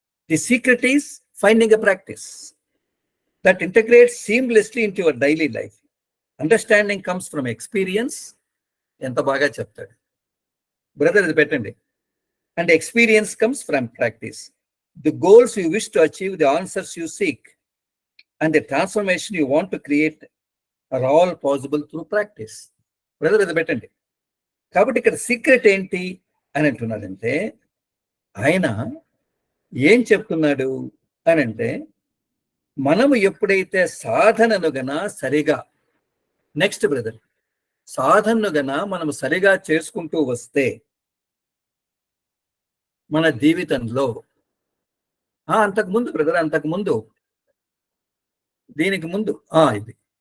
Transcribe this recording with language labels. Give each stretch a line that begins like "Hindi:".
English: The secret is finding a practice that integrates seamlessly in your daily life. Understanding comes from experience.
Telugu: ఎంత బాగా చెప్తాడు brother, ఇది పెట్టండి.
English: And experience comes from practice. The goals you wish to achieve, the answers you seek, and the transformation you want to create are all possible through practice.
Telugu: Brother, ఇది పెట్టండి. కాబట్టి ఇక్కడ secret ఏంటి అని అంటున్నాడంటే, ఆయన ఏం చెప్తున్నాడు అని అంటే, మనము ఎప్పుడైతే సాధనను గన సరిగా, నెక్స్ట్ బ్రదర్, సాధనను గన మనము సరిగా చేసుకుంటూ వస్తే మన జీవితంలో అంతకుముందు బ్రదర్, అంతకుముందు దీనికి ముందు ఇది.